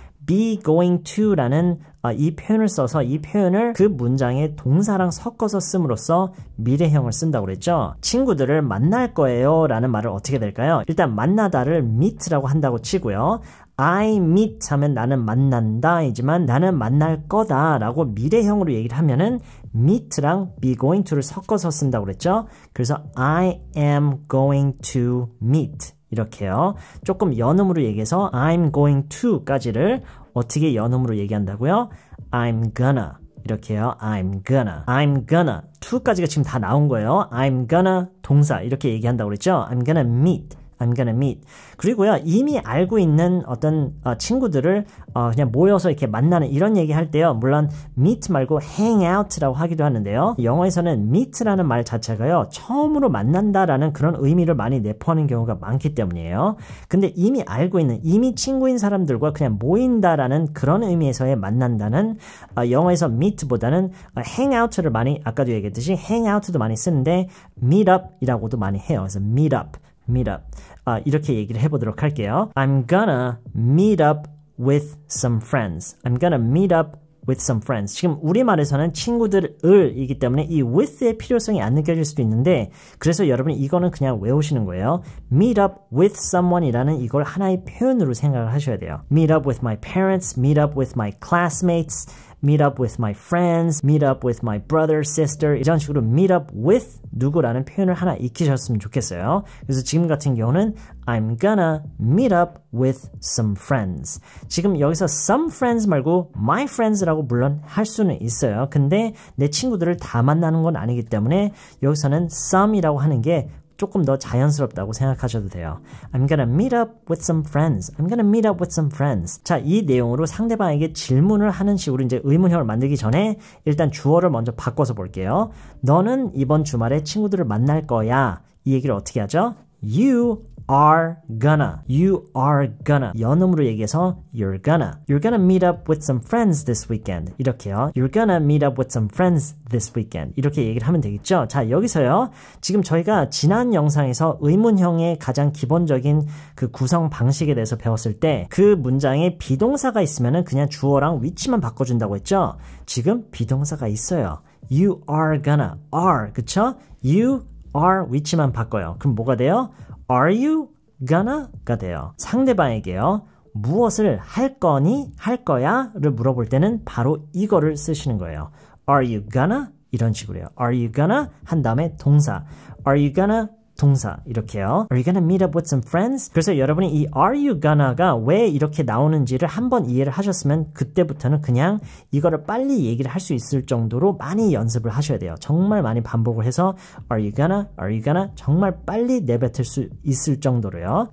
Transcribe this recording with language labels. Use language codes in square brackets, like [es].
[ko] be going to라는 이 표현을 써서 이 표현을 그 문장의 동사랑 섞어서 씀으로써 미래형을 쓴다고 그랬죠. 친구들을 만날 거예요 라는 말을 어떻게 될까요? 일단 만나다를 meet라고 한다고 치고요. I meet 하면 나는 만난다 이지만 나는 만날 거다 라고 미래형으로 얘기를 하면은 meet랑 be going to를 섞어서 쓴다고 그랬죠. 그래서 [en] I am going to meet 이렇게요. [ko] 조금 연음으로 얘기해서 I'm going to까지를 어떻게 연음으로 얘기한다고요? [en] I'm gonna 이렇게요. I'm gonna to [ko] 까지가 지금 다 나온 거예요. [en] I'm gonna [ko] 동사 이렇게 얘기한다고 그랬죠. [en] I'm gonna meet. [ko] 그리고요, 이미 알고 있는 어떤 친구들을 그냥 모여서 이렇게 만나는 이런 얘기 할 때요. 물론 meet 말고 hang out라고 하기도 하는데요. 영어에서는 meet라는 말 자체가요. 처음으로 만난다라는 그런 의미를 많이 내포하는 경우가 많기 때문이에요. 근데 이미 알고 있는, 이미 친구인 사람들과 그냥 모인다라는 그런 의미에서의 만난다는 영어에서 meet보다는 hang out를 많이 아까도 얘기했듯이 hang out도 많이 쓰는데 meet up이라고도 많이 해요. 그래서 meet up. 이렇게 얘기를 해보도록 할게요. [en] I'm gonna meet up with some friends. I'm gonna meet up with some friends. [ko] 지금 우리말에서는 친구들을이기 때문에 이 with의 필요성이 안 느껴질 수도 있는데 그래서 여러분 이거는 그냥 외우시는 거예요. meet up with someone이라는 이걸 하나의 표현으로 생각을 하셔야 돼요. [en] meet up with my parents, meet up with my classmates, meet up with my friends, meet up with my brother, sister [ko] 이런 식으로 meet up with 누구라는 표현을 하나 익히셨으면 좋겠어요. 그래서 지금 같은 경우는 [en] I'm gonna meet up with some friends. [ko] 지금 여기서 some friends 말고 my friends라고 물론 할 수는 있어요. 근데 내 친구들을 다 만나는 건 아니기 때문에 여기서는 some이라고 하는 게 조금 더 자연스럽다고 생각하셔도 돼요. [en] I'm gonna meet up with some friends. I'm gonna meet up with some friends. [ko] 자, 이 내용으로 상대방에게 질문을 하는 식으로 이제 의문형을 만들기 전에 일단 주어를 먼저 바꿔서 볼게요. 너는 이번 주말에 친구들을 만날 거야. 이 얘기를 어떻게 하죠? [en] You are gonna [ko] 연음으로 얘기해서 [en] you're gonna meet up with some friends this weekend 이렇게요. You're gonna meet up with some friends this weekend [ko] 이렇게 얘기를 하면 되겠죠. 자, 여기서요. 지금 저희가 지난 영상에서 의문형의 가장 기본적인 그 구성 방식에 대해서 배웠을 때 그 문장에 비동사가 있으면은 그냥 주어랑 위치만 바꿔준다고 했죠. 지금 비동사가 있어요. [en] You are gonna 그쵸? [ko] You are 위치만 바꿔요. 그럼 뭐가 돼요? [en] Are you gonna?가 돼요. [ko] 상대방에게요. 무엇을 할 거니? 할 거야? 를 물어볼 때는 바로 이거를 쓰시는 거예요. [en] Are you gonna? 이런 식으로요. Are you gonna? 한 다음에 동사. Are you gonna [ko] 동사 이렇게요. [en] Are you gonna meet up with some friends? [ko] 그래서 여러분이 이 are you gonna가 왜 이렇게 나오는지를 한번 이해를 하셨으면 그때부터는 그냥 이거를 빨리 얘기를 할 수 있을 정도로 많이 연습을 하셔야 돼요. 정말 많이 반복을 해서 are you gonna 정말 빨리 내뱉을 수 있을 정도로요.